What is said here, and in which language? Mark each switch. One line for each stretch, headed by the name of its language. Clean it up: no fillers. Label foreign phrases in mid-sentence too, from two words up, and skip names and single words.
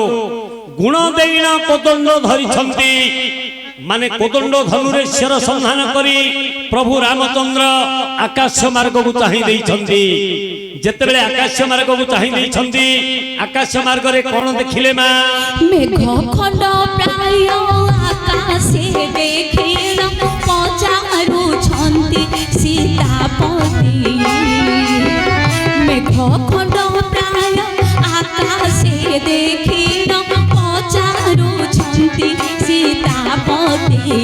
Odia: ଗୁଣ ଦେଇଣ କୋଦଣ୍ଡ ଧରିଛନ୍ତି, ମାନେ କୋଦଣ୍ଡ ଧନୁରେ ଶିର ସନ୍ଧାନ କରି ପ୍ରଭୁ ରାମଚନ୍ଦ୍ର ଆକାଶ ମାର୍ଗକୁ ଚାହିଁ ଦେଇଛନ୍ତି। ଯେତେବେଳେ ଆକାଶ ମାର୍ଗକୁ ଚାହିଁ ଦେଇଛନ୍ତି, ଆକାଶ ମାର୍ଗରେ କଣ ଦେଖିଲେ ମା? ମେଘ ଖଣ୍ଡ ପ୍ରାୟ ଆକାଶେ ଦେଖିଲ ପଚାରୁଛନ୍ତି ସୀତାପତି। ମେଘ ଖଣ୍ଡ ପ୍ରାୟ ଆକାଶେ ଦେଖିଲ ପଚାରୁଛନ୍ତି ସୀତାପତି।